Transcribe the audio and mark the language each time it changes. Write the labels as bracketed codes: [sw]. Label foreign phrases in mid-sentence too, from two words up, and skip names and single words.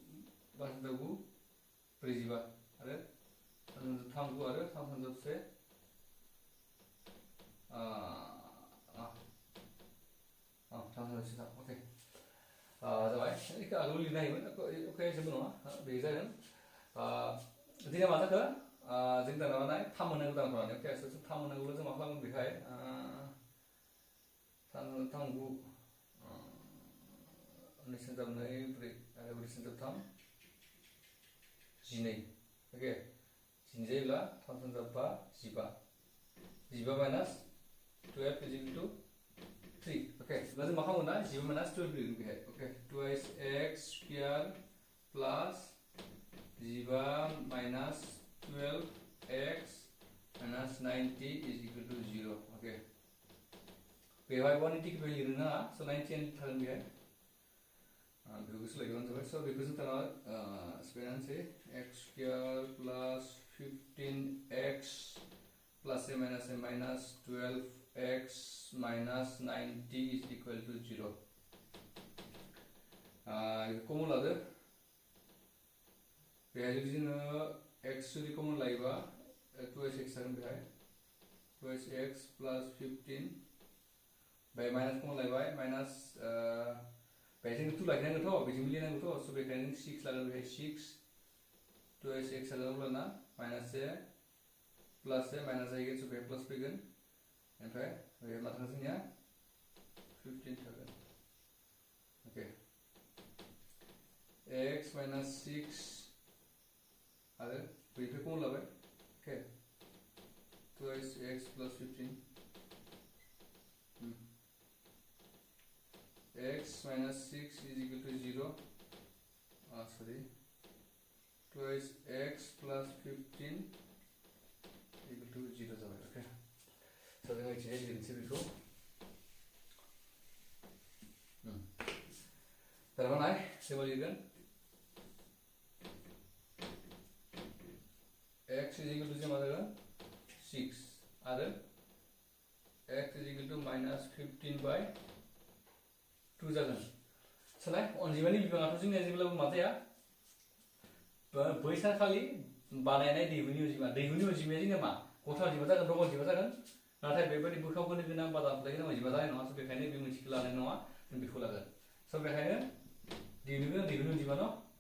[brx] 45 आरो 3 9 आरो 3 सानजा 1 ओके जाबाय बेखौ आगोल लिरनो हायोमोन अके जेबो नङा बे जागोन दिनै मा जाखो जों दाना नाय 3 मोननांगौ दानख'नानै अके स' 3 मोननांगौब्ला जों मा खालामगोन बेहाय 3 9 2 सानजा 2 4 आरो 4 सानजा 3 12 ओके 12 जायोब्ला 3 सानजा 5 15 माइनास 12 [en] is equal to 3 Okay, [brx] दा जों मा खालामगोन ना 11 माइनास 12 फैगोन बेहाय [en] okay twice x square plus 11 minus 12x minus 90 is equal to 0 okay [brx] बेवहाय 180 को लिरनो नाङा [en] so 90 and [brx] थागोन बेहाय बेखौ सोलायगोन जाबाय [en] so [brx] बेखौ जों थाना सोलायनानैसै [en] x square plus 15x plus a minus 12x minus 90 is equal to 0 [brx] कमन लादो बेहाय जुदि जोङो x जुदि कमन लायोबा 2x जागोन बेहाय 2x [en] plus 15 by minus [brx] कमन लायबाय minus बेहाय जों 2 लाखिनांगोनथ' बेजों मिलायनांगौथ' so बेखायनो 6 लागोन बेहाय 6 2x जागोन अब्लाना minus a plus a minus जाहैगोन so बेहाय plus फैगोन ओमफ्राय बेहाय मा थागोन जोंनिया 15 थागोन okay [en] x minus 6 [brx] आरो बेनिफ्राय कमन लाबाय [en] okay twice x plus 15 x minus 6 is equal to 0 sorry twice x plus 15 equal to 0 जाबाय okay so [brx] जों मिथिनाय लिरनोसै बेखौ थारमाने जों लिरगोन [en] x is equal to [brx] मा जागोन 6 आरो [en] x is equal to minus 15 by 2 [brx] जागोन सोलाय अनजिमानि बिबाङाथ' जोंनिया जेब्लाबो मा जाया बै सानखालि बानायनाय दैहुनि अनजिमाया जोंनिया मा गथा अनजिमा जागोन रग अनजिमा जागोन नाथाय बेबायदि बोखावहोनो गोनां बा दानफ्लाय गोनां अनजिमा जानाय नङा बेखायनो बे मोनसेखौ लानाय नङा जों बेखौ लागोन स' बेखायनो दिहुननो गोनां अनजिमा न